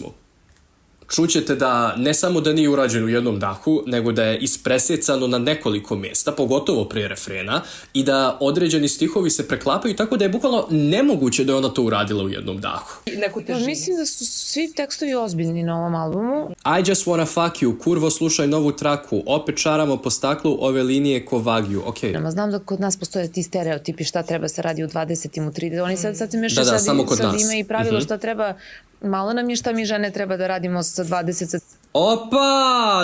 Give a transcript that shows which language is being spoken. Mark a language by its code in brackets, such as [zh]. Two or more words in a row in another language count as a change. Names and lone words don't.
[sr] Čućete da ne samo da nije urađen u jednom dahu, nego da je ispresjecano na nekoliko mjesta, pogotovo prije refrena, i da određeni stihovi se preklapaju tako da je bukvalno nemoguće da je ona to uradila u jednom dahu. Mislim da su svi tekstovi ozbiljni na ovom albumu. [en] I just wanna fuck you, [sr] kurvo slušaj novu traku, opet čaramo po staklu ove linije ko Wagyu, okej. [en] Okay. [sr] Znam da kod nas postoje ti stereotipi šta treba se radi u 20. u 30. Oni sad se mešaju sad ima i pravilo šta treba. Malo nam je šta mi žene treba da radimo sa 20. Opa!